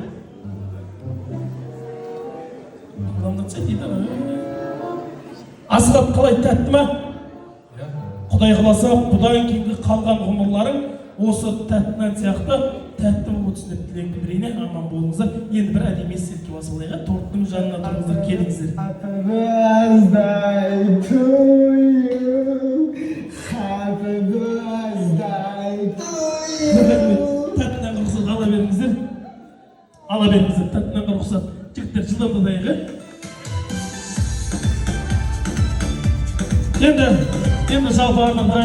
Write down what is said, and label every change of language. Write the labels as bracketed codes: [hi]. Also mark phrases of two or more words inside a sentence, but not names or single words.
[kk] Асхат қалай тәтті ма? Құдай қаласа бұдан кейінгі қалған ғұмырларың осы тәттінен сияқты тәтті болып өтсін деп тілек білдірейін. Аман болыңыздар. Енді бір әдемі естелікке басылайық. Торттың жанына тұрыңыздар, келіңіздер. [en] Happy birthday to you. Happy birthday to you. [kk] Тәттінен рұқсат ала беріңіздер. Ала беріңіздер, тәттінен рұқсат. Жігіттер жылдамдайық. Енді жалпы арман